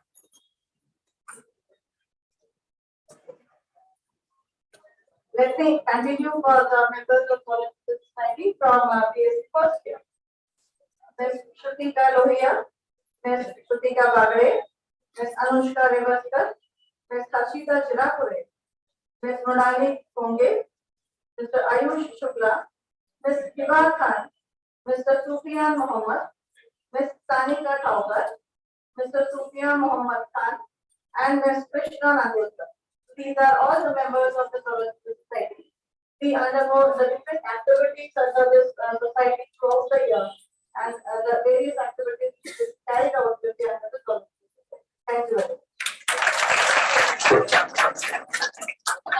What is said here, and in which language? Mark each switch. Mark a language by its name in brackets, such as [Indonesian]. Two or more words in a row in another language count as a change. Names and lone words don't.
[English] Let me continue for the members of political society from BSc first year. Ms. Shrutika Lohia, Ms. Shrutika Bagre, Ms. Anushka Revaskar, Ms. Hashita Chirapure, Ms. Mronali Konge, Mr. Ayush Shukla, Ms. Hiba Khan, Mr. Sufian Mohammed, Ms. Tanika Thaukar, Mr. Sufian Mohammed Khan, and Ms. Krishna Nandulkar. These are all the members of the Political Society. We undergo the different activities under this society throughout the year, and the various activities which is carried out with the under the Political Society. Thank you very much.